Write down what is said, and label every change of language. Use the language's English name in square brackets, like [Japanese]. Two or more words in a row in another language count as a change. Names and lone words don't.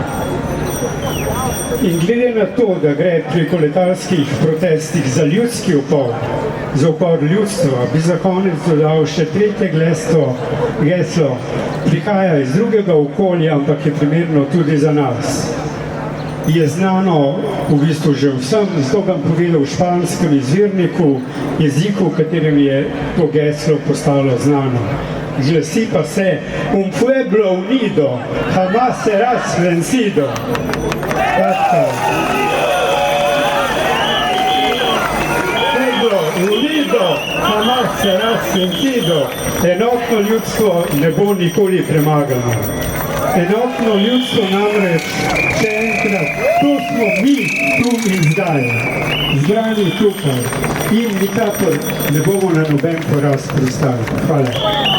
[Slovenian] In glede na to, da gre pri koletarskih protestih za ljudski upor, za upor ljudstva, bi za konec dodal še tretje geslo, prihaja iz drugega okolja, ampak je primerno tudi za nas. Je znano v bistvu že vsem, zato ga povedal v španskem izvirniku, jeziku, v katerem je to geslo postalo znano. Glasi pa se: [Spanish] Un pueblo unido jamás serás vencido. Pueblo unido jamás serás vencido. [Slovenian] Enotno ljudstvo ne bo nikoli premagano. Enotno ljudstvo namreč, še enkrat, tu smo mi, tu in zdaj, zbrani tukaj in nikakor ne bomo na noben poraz pristali. Hvala.